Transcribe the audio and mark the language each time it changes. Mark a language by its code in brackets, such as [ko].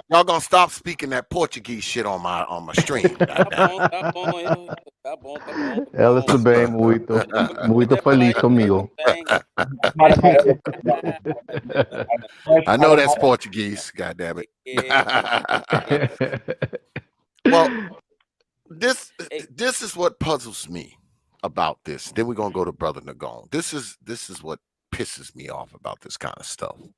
[en] Y'all gonna stop speaking that Portuguese shit on my stream. [pt] Tá bom. Ela está bem, muito feliz comigo. [en] I know that's Portuguese, God damn it. Well, this is what puzzles me about this. Then we're gonna go to Brother Nagone. This is what pisses me off about this kind of stuff.